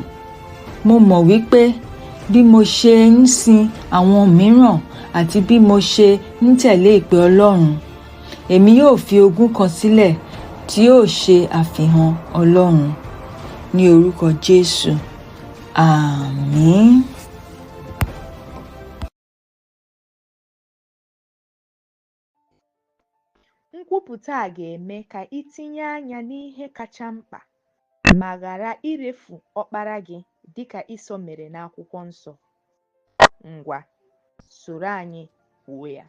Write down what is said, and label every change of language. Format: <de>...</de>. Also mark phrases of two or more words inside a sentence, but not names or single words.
<yo>Mo mọ̀ wípé bí mo ṣe ń sin àwọn mìíràn àti bí mo ṣe ń tẹ̀lé ìpè Ọlọ́run, èmi yóò fi ogún kan sílẹ̀ tí yóò ṣe àfihàn Ọlọ́run. Ní orúkọ Jésù. Àmín.</yo> <ig>Nkwupụta a ga-eme ka ị tinye anya n'ihe kacha mkpa ma ghara irefu ọkpara gị dịka Ịsọ mere n'akwụkwọ nsọ. Ngwa, soro anyị kwuo ya.</ig>